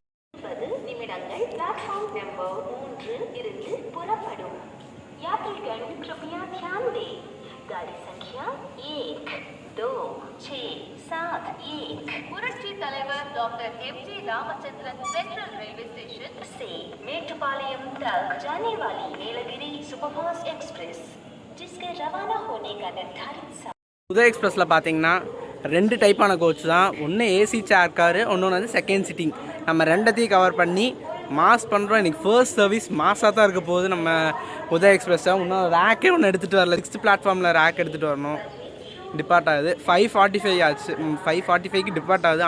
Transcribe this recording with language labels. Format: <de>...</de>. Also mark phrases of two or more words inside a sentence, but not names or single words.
<hi>புரட்சி தலைவர் டாக்டர் எம்ஜி ராமச்சந்திரன் சென்ட்ரல் ரயில்वे स्टेशन से मेट्रोपालियम तक जाने वाली नीलगिरी सुपरफास्ट एक्सप्रेस जिसके रवाना होने का निर्धारित</hi> <ta>உதய் எக்ஸ்பிரஸில் பார்த்தீங்கன்னா 2 டைப்பான கோச் தான். ஒன்று</ta> <en>AC chair car,</en> <ta>ஒன்று வந்து</ta> <en>second sitting.</en> <ta>நம்ம ரெண்டத்தையும் கவர் பண்ணி மாஸ் பண்ணுறோம். இன்றைக்கி</ta> <en>first service</en> <ta>மாஸாக தான் இருக்க போகுது நம்ம உதய் எக்ஸ்பிரஸை. இன்னும் ரேக்கே ஒன்று எடுத்துகிட்டு வரல. 6th பிளாட்ஃபார்மில் ரேக் எடுத்துகிட்டு வரணும். டிபார்ட் ஆகுது. 5:45 ஆச்சு. 5:45க்கு டிபார்ட் ஆகுது.</ta>